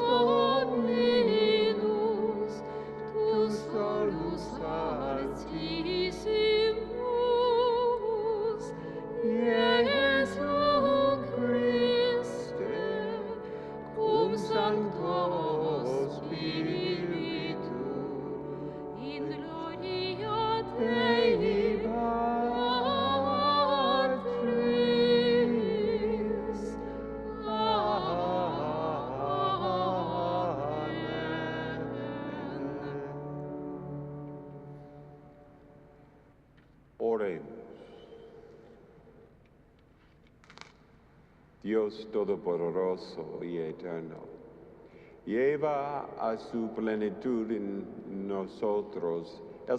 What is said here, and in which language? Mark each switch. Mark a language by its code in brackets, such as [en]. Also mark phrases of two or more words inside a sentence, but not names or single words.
[la] Dominus, tu solus Altissimus, Iesu Christe, cum Sancto Spiritu, in gloria Dei Patris. Amen. [es] Oremos. Dios Todopoderoso y Eterno, lleva a su plenitud en nosotros el